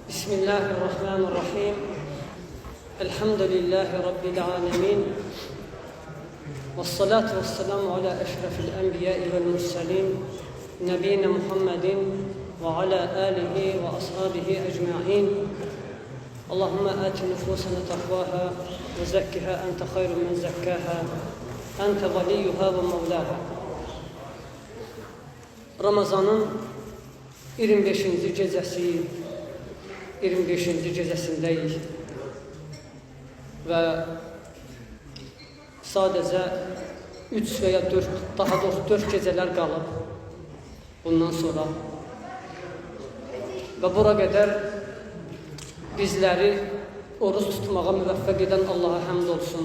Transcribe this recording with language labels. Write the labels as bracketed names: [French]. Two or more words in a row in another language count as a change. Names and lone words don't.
[Arabic] بسم الله الرحمن الرحيم. الحمد لله رب العالمين. والصلاة والسلام على أشرف الأنبياء والمرسلين. نبينا محمد وعلى آله وأصحابه أجمعين. اللهم آت نفوسنا تقواها وزكها أنت خير من زكاها. أنت وليها ومولاها. [Azerbaijani] Ramazanın 25-ci gecəsindəyik və sadəcə 3 və ya 4, daha doğrusu 4 gecələr qalıb bundan sonra və bura qədər bizləri oruç tutmağa müvəffəq edən Allaha həmd olsun.